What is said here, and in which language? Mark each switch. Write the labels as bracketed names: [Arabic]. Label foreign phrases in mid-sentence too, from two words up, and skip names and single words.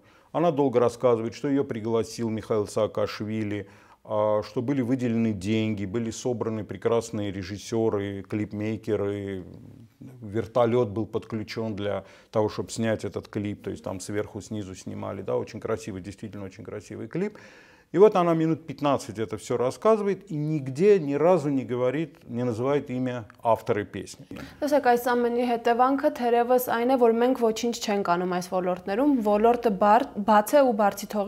[Russian] Она долго рассказывает, что ее пригласил Михаил Саакашвили, что были выделены деньги, были собраны прекрасные режиссеры, клипмейкеры, вертолет был подключен для того, чтобы снять этот клип, то есть там сверху, снизу снимали, да, очень красивый, действительно очень красивый клип. И вот она минут 15 это все рассказывает и нигде ни разу не говорит, не называет имя автора песни. [Armenian] Տեսեք, այս ամենի հետևանքը թերևս այն է, որ մենք ոչինչ չենք անում այս ոլորտներում, ոլորտը բաց է ու բարձի թողի